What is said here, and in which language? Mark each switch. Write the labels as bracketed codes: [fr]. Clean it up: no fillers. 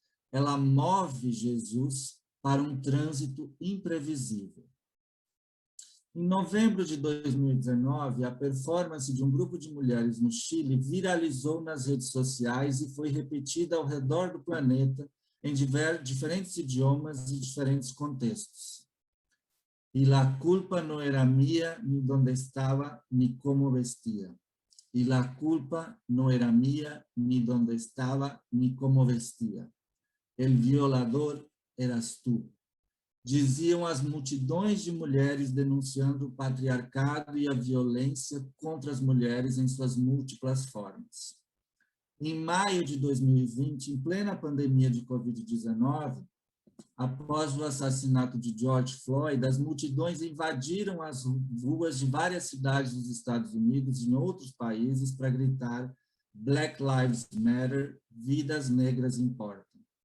[pt] Ela move Jesus para um trânsito imprevisível. Em novembro de 2019, a performance de um grupo de mulheres no Chile viralizou nas redes sociais e foi repetida ao redor do planeta em diferentes idiomas e diferentes contextos. [es] E la culpa no era mía, ni donde estaba, ni cómo vestía. Y la culpa no era mía, ni donde estaba, ni cómo vestía. El violador eras tú. [pt] Diziam as multidões de mulheres denunciando o patriarcado e a violência contra as mulheres em suas múltiplas formas. Em maio de 2020, em plena pandemia de Covid-19, após o assassinato de George Floyd, as multidões invadiram as ruas de várias cidades dos Estados Unidos e em outros países para gritar [en] Black Lives Matter, [pt] vidas negras importam.